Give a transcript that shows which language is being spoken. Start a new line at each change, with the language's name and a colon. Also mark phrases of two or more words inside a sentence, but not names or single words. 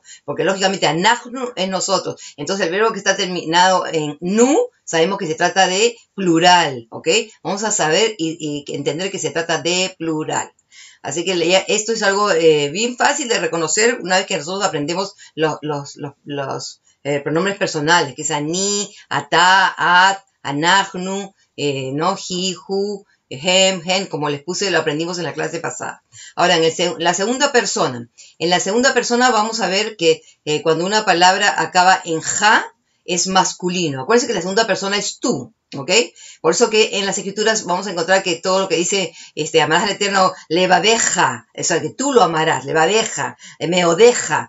Spanish: Porque, lógicamente, anachnu es nosotros. Entonces, el verbo que está terminado en nu, sabemos que se trata de plural, ¿ok? Vamos a saber y entender que se trata de plural. Así que esto es algo bien fácil de reconocer una vez que nosotros aprendemos los pronombres personales, que es
Hebrew: אני, אתה, את, אנחנו,
Spanish: no,
Hebrew: היא, הוא, הם, הן,
Spanish: como les puse, lo aprendimos en la clase pasada. Ahora, la segunda persona. En la segunda persona vamos a ver que cuando una palabra acaba en ja, es masculino. Acuérdense que la segunda persona es tú, ¿ok? Por eso que en las escrituras vamos a encontrar que todo lo que dice, amarás al Eterno, levadeja, o sea, que tú lo amarás,
Hebrew: לבבך, מאדך.